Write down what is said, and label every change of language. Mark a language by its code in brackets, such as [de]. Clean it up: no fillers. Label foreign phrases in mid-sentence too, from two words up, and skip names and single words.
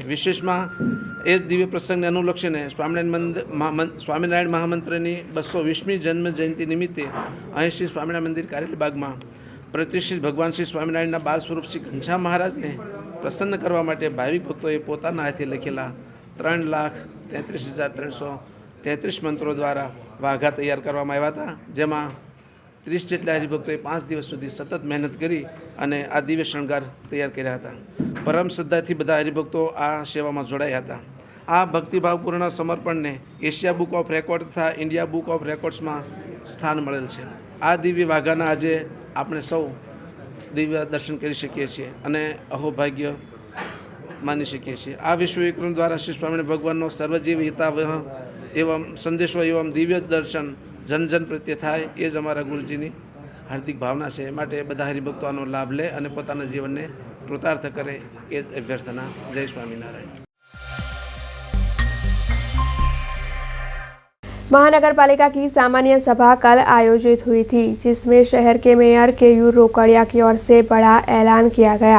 [gu] વિશેષ મેં એ દિવ્ય પ્રસંગ ને અનુલક્ષીને સ્વામીનારાયણ મહામંત્ર કી 220મી જન્મ જયંતી નિમિત્તે અહીં શ્રી સ્વામીનારાયણ મંદિર કારેલીબાગ મેં પ્રતિષ્ઠિત ભગવાન શ્રી સ્વામીનારાયણ બાલ સ્વરૂપ શ્રી ઘનશ્યામ મહારાજ ને પ્રસન્ન કરવા માટે ભાવિક ભક્તો પોતાના હાથે લખેલા 3,33,333 મંત્રો દ્વારા વાઘા તૈયાર કરવામાં આવ્યા હતા, જેમાં 30 જેટલા હરિભક્તોએ 5 દિવસ સુધી સતત મહેનત કરી અને આ દિવ્ય શણગાર તૈયાર કર્યા હતા। પરમ શ્રદ્ધાથી બધા હરિભક્તો આ સેવામાં જોડાયા હતા। આ ભક્તિભાવપૂર્ણ સમર્પણને એશિયા બુક ઓફ રેકોર્ડ તથા ઇન્ડિયા બુક ઓફ રેકોર્ડ્સમાં સ્થાન મળેલ છે। આ દિવ્ય વાઘાના આજે આપણે સૌ દિવ્ય દર્શન કરી શકીએ છીએ અને અહોભાગ્ય માની શકીએ છીએ। આ વિશ્વ વિક્રમ દ્વારા શ્રી સ્વામિનારાયણ ભગવાનનો સર્વજીવ હિતાવહ એવં સંદેશો એવં દિવ્ય દર્શન જન જન પ્રત્યે થાય એ જ અમારા ગુરુજીની હાર્દિક ભાવના હૈ। માટે બધા હરિભક્તો આનો લાભ લે અને પોતાના જીવનને કૃતાર્થ કરે એ અભ્યર્થના। જય સ્વામીનારાયણ। [hi] महानगर पालिका की सामान्य सभा कल आयोजित हुई थी, जिसमें शहर के मेयर केयूर रोकड़िया की ओर से बड़ा ऐलान किया गया।